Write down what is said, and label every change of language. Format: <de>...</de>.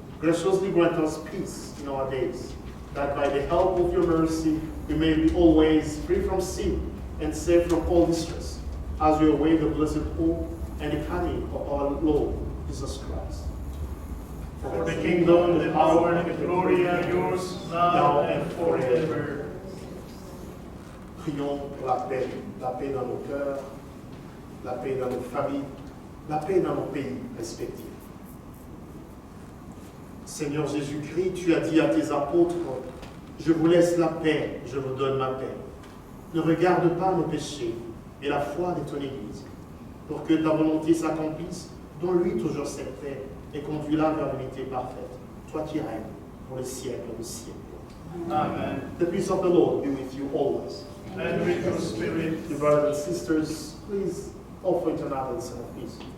<en>Graciously grant us peace in our days, that by the help of your mercy we may be always free from sin and safe from all distress, as we await the blessed hope and the coming of our Lord Jesus Christ. For the kingdom, the power, and the glory are yours, now and forever.</en> <fr>Prions pour la paix dans nos cœurs, la paix dans nos familles, la paix dans nos pays respectifs. Seigneur Jésus-Christ, tu as dit à tes apôtres, je vous laisse la paix, je vous donne ma paix. Ne regarde pas nos péchés, mais la foi de ton Église, pour que ta volonté s'accomplisse, donne-lui toujours cette paix et conduis-la vers l'unité parfaite. Toi qui règnes pour les siècles des siècles. Amen.</fr> <en>The peace of the Lord be with you always. And with your spirit. Dear brothers and sisters, please offer each another the sign of peace.</en>